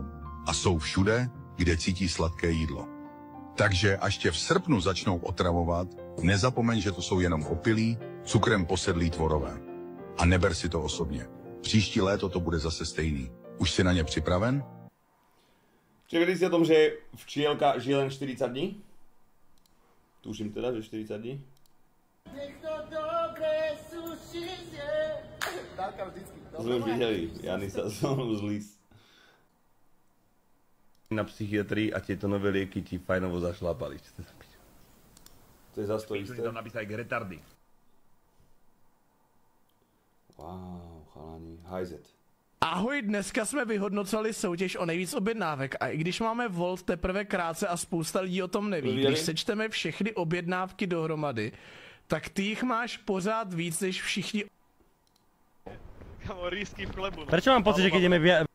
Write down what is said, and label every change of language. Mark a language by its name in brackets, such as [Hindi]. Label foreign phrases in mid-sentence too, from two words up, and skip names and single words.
[Czech] A jsou všude, kde cítí sladké jídlo. Takže až tě v srpnu začnou otravovat, nezapomeň, že to jsou jenom opilí, cukrem posedlí tvorové. A neber si to osobně. Příští léto to bude zase stejný. Už si na ně připraven? [Slovak] Čekali ste o tom, že včielka žije len 40 dní? Tuším teda, že 40 dní. To sme už videli, Janisa z Lís. Na psychiatrii a tieto nové lieky ti fajnovo zašlápali. To je zase to isté. Tam napísali retardy. Wow, chalani, hajzet. [Czech] Ahoj, dneska jsme vyhodnocovali soutěž o nejvíc objednávek a i když máme Volt teprve krátce a spousta lidí o tom neví, když sečteme všechny objednávky dohromady, tak ty jich máš pořád víc než všichni. [Slovak] Kamo, [Czech] rýsky v chlebu. [Slovak] Prečo mám pocit, že keď ideme